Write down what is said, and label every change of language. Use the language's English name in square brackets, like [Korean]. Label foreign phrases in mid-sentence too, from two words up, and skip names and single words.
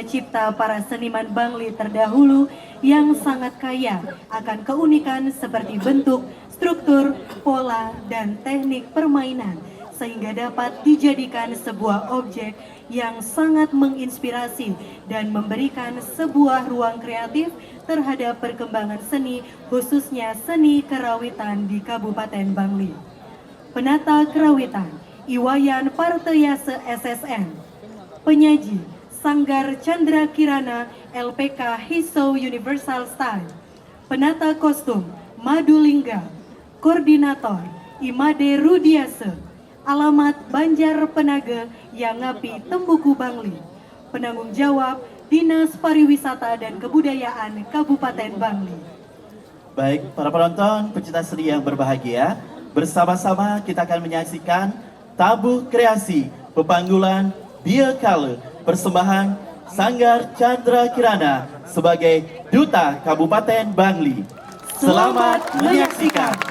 [Indonesian] cipta para seniman Bangli terdahulu yang sangat kaya akan keunikan seperti bentuk, struktur, pola, dan teknik permainan sehingga dapat dijadikan sebuah objek yang sangat menginspirasi dan memberikan sebuah ruang kreatif terhadap perkembangan seni, khususnya seni kerawitan di Kabupaten Bangli. Penata kerawitan, Iwayan Parteyase SSN. Penyaji, Sanggar Chandra Kirana LPK Hiso Universal Style. Penata kostum, Madulingga. Koordinator, Imade Rudiase. Alamat Banjar Penaga yang Ngapi Tembuku Bangli. Penanggung jawab Dinas Pariwisata dan Kebudayaan Kabupaten Bangli. Baik, para penonton pecinta seni yang berbahagia, bersama-sama kita akan menyaksikan tabuh kreasi pepanggulan Biekale persembahan Sanggar Chandra Kirana sebagai Duta Kabupaten Bangli. Selamat menyaksikan.